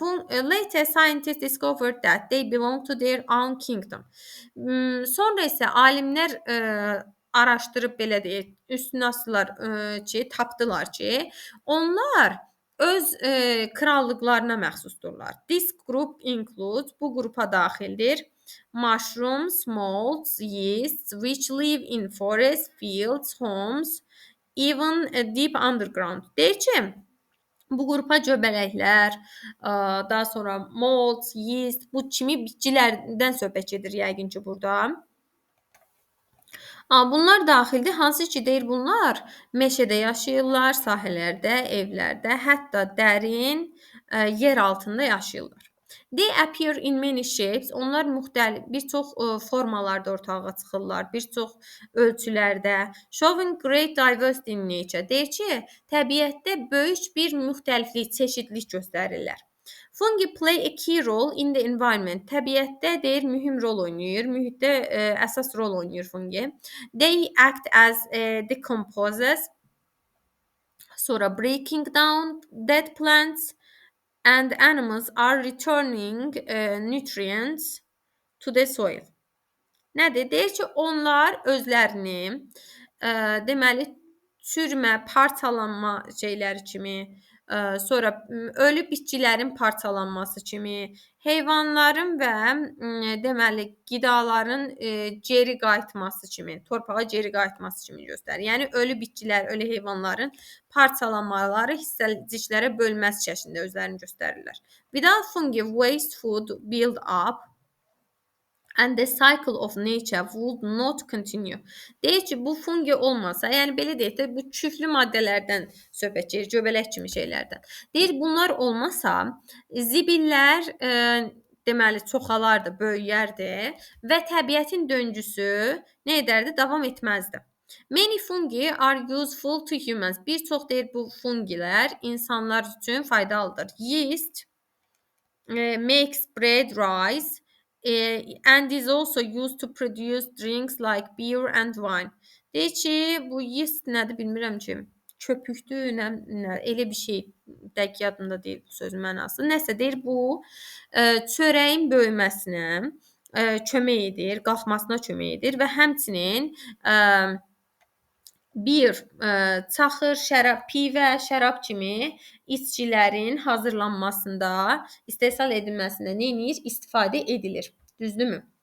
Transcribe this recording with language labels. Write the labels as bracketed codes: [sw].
[en] Later scientists discovered that they belong to their own kingdom. [az] Sonra isə alimlər araşdırıb belə deyək, üstünə asdılar ki, tapdılar ki, onlar öz krallıqlarına məxsusdurlar. [en] This group includes, [az] bu qrupa daxildir. [en] Mushrooms, molds, yeasts, which live in forests, fields, homes, even deep underground. [az] Deyək ki, bu qrupa göbələklər, daha sonra molds, yeast, bu kimi bitkilərdən söhbət gedir yəqin ki, burada. Bunlar daxildir. Hansı ki, deyir bunlar meşədə yaşayırlar, sahələrdə, evlərdə, hətta dərin yer altında yaşayırlar. [en] They appear in many shapes. [az] Onlar müxtəlif, bir çox formalarda ortağa çıxırlar, bir çox ölçülərdə. [en] Showing great diversity in nature. [az] Deyir ki, təbiətdə böyük bir müxtəliflik, çeşidlik göstərirlər. [en] Fungi play a key role in the environment. [az] Təbiətdə deyir mühüm rol oynayır, mühitdə əsas rol oynayır fungi. [en] They act as decomposers, [az] sonra [en] breaking down dead plants and animals are returning nutrients to the soil. [az] Nədir? Deyir ki, onlar özlərini deməli çürümə, parçalanma şeyləri kimi, sonra ölü bitkilərin parçalanması kimi, heyvanların və deməli qidaların geri qayıtması kimi, torpağa geri qayıtması kimi göstərir. Yəni ölü bitkilər, ölü heyvanların parçalanmaları hissəciklərə bölməsi şəklində özlərini göstərirlər. [en] Without fungi, waste food build up. and the cycle of nature would not continue. [az] Deyir ki, bu fungi olmasa, yəni belə deyək də, bu küflü maddələrdən söhbət gedir, göbələk kimi şeylərdən. Deyir, bunlar olmasa, zibillər deməli çoxalardı, böyüyərdi və təbiətin döngüsü nə edərdi? Davam etməzdi. [en] Many fungi are useful to humans. [az] Bir çox deyir bu fungilər insanlar üçün faydalıdır. [en] Yeast makes bread rise and is also used to produce drinks like beer and wine. [az] Deyir ki, bu yeast nədir bilmirəm ki. Köpükdür, elə bir şey. Dəqiq yadımda deyil bu sözün mənası. Nəsə deyir bu çörəyin böyüməsinə kömək edir, qalxmasına kömək edir və həmçinin bir çaxır, şərab, pivə, şərab kimi içkilərin hazırlanmasında, istehsal edilməsində nə edir? İstifadə edilir. Düzdürmü?